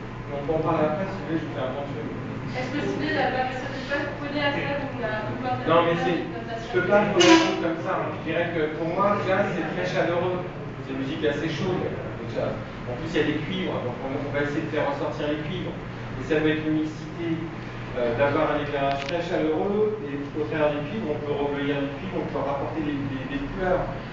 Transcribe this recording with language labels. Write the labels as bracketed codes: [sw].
[fr] Donc on parle après, si vous voulez, je vous fais un bon truc. [es] Es posible hablar de eso después, puede hacer una implantación. [fr] Non, mais je peux pas vous répondre comme ça. Je dirais que pour moi, le jazz, c'est très chaleureux. C'est une musique assez chaude, le jazz. En plus, il y a des cuivres, donc on va essayer de faire ressortir les cuivres. Et ça doit être une mixité d'avoir un éclairage très chaleureux, et au travers des cuivres, on peut recueillir les cuivres, on peut rapporter des couleurs.